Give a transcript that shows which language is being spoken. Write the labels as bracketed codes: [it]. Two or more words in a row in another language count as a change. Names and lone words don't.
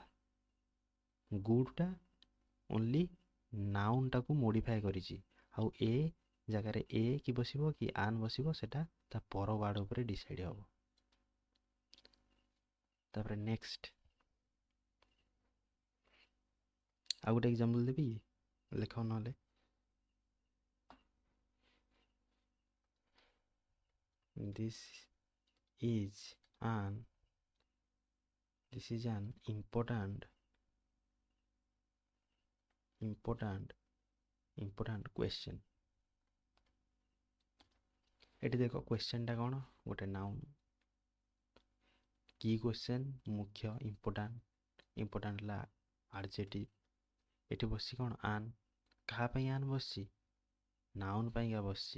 [en] good only noun modify [or] କରିଛି। ଆଉ ଏ ଜାଗାରେ ଏ କି ବସିବ କି ଆନ୍ ବସିବ, ସେଟା ତା ପର ୱାର୍ଡ଼ ଉପରେ ଡିସାଇଡ୍ ହବ। ତାପରେ ନେକ୍ସଟ ଆଉ ଗୋଟେ ଏକ୍ସାମ୍ପଲ୍ ଦେବି, ଲେଖ ନହେଲେ। [en] This is an important question। [or] ଏଠି ଦେଖ କ୍ୱେଶ୍ଚନଟା କ'ଣ? ଗୋଟେ ନାଉନ୍। କି କ୍ୱେଶ୍ଚନ୍? ମୁଖ୍ୟ, ଇମ୍ପୋର୍ଟାଣ୍ଟ ହେଲା ଆଡଜେଟିଭ୍। ଏଠି ବସିଛି କ'ଣ? ଆନ୍। କାହା ପାଇଁ ଆନ୍ ବସିଛି? ନାଉନ୍ ପାଇଁକା ବସିଛି।